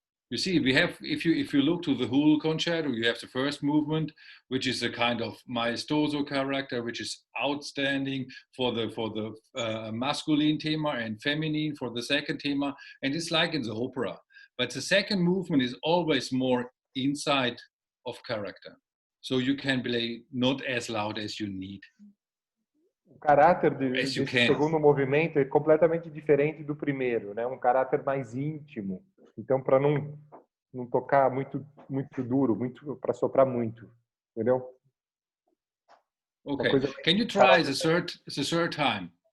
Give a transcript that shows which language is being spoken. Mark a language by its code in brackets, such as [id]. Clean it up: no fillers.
[en] You see, we have, if you look to the whole concerto, you have the first movement, which is a kind of maestoso character, which is outstanding for the masculine thema and feminine for the second thema, and it's like in the opera. But the second movement is always more inside of character, so you can play not as loud as you need. [pt] O caráter desse segundo movimento é completamente diferente do primeiro, né? Um caráter mais íntimo. Então, para não tocar muito duro, para soprar muito, entendeu? [en] Okay. Can you try the third time?